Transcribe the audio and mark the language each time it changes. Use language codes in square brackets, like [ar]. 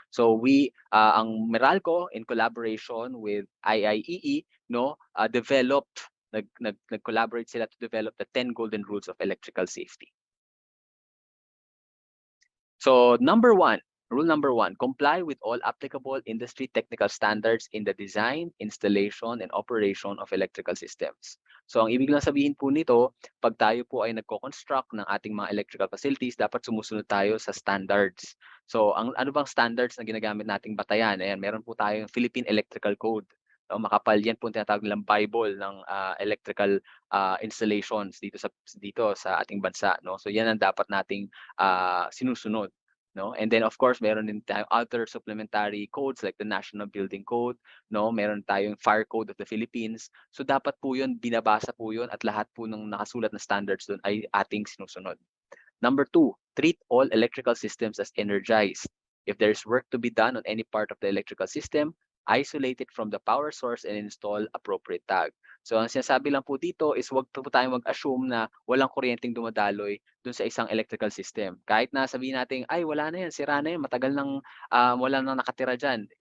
[en] So we ang Meralco in collaboration with IIEE, no, [tl] nag-collaborate sila [en] to develop the 10 golden rules of electrical safety. So rule number one, comply with all applicable industry technical standards in the design, installation, and operation of electrical systems. [tl] So ang ibig lang sabihin po nito, pag tayo po ay nagko-construct ng ating mga electrical facilities, dapat sumusunod tayo sa standards. So ano bang standards na ginagamit nating batayan? Ayan, meron po tayong Philippine Electrical Code. No, makapal yan po tinatawag nilang Bible ng electrical installations dito sa ating bansa, no. So yan ang dapat nating sinusunod, no. [en] And then of course [tl] meron din tayong [en] other supplementary codes like the National Building Code, no. [tl] Meron tayong Fire Code of the Philippines. So dapat po yun, binabasa po yun, at lahat po ng nakasulat na standards doon ay ating sinusunod. [en] Number 2, treat all electrical systems as energized. If there's work to be done on any part of the electrical system, isolate it from the power source and install appropriate tag. [tl] So ang sinasabi lang po dito is wag po tayong mag-assume na walang kuryenteng dumadaloy dun sa isang electrical system. Kahit na sabihin natin, ay wala na yan, sira na yan, matagal nang wala nang nakatira dyan.